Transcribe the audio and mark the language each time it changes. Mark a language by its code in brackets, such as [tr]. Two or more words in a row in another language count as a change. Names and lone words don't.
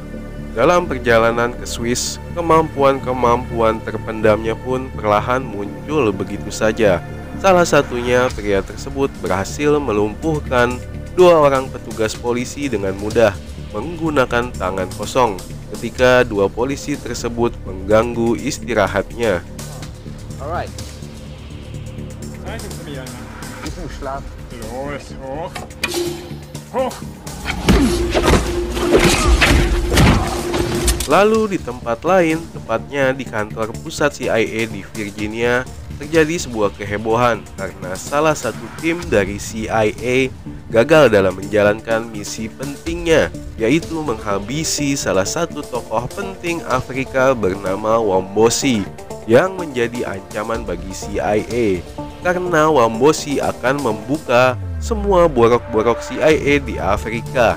[id] Dalam perjalanan ke Swiss, kemampuan-kemampuan terpendamnya pun perlahan muncul begitu saja. Salah satunya, pria tersebut berhasil melumpuhkan 2 orang petugas polisi dengan mudah menggunakan tangan kosong ketika 2 polisi tersebut mengganggu istirahatnya. [en] Alright. [de] Zeigen Sie mir einmal. Ist im Schlaf. Los, hoch. Hoch. [id] Lalu di tempat lain, tepatnya di kantor pusat CIA di Virginia, terjadi sebuah kehebohan karena salah satu tim dari CIA gagal dalam menjalankan misi pentingnya, yaitu menghabisi salah satu tokoh penting Afrika bernama Wombosi, yang menjadi ancaman bagi CIA karena Wombosi akan membuka semua borok-borok CIA di Afrika.